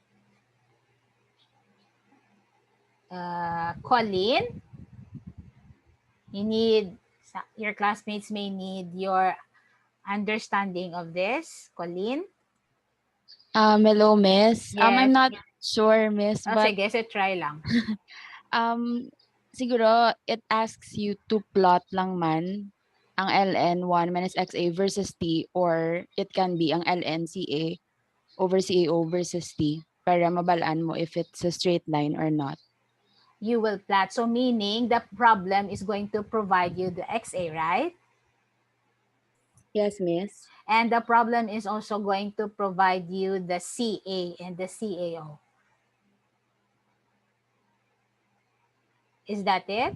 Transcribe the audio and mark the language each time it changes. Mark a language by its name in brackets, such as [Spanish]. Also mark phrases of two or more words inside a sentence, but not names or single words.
[English] Colleen, your classmates may need your understanding of this. Colleen? Hello, Miss. I'm Yes. not sure, Miss, Oh, but [Hiligaynon] sige, so try lang. [English] um, siguro it asks you to plot [Hiligaynon] lang man ang [English] ln 1 minus xa versus t, or it can be ang ln ca over cao versus t [Hiligaynon] para mabalaan mo [English] if it's a straight line or not. You will plot. So meaning the problem is going to provide you the XA, right? Yes, Miss. And the problem is also going to provide you the CA and the CAO. Is that it?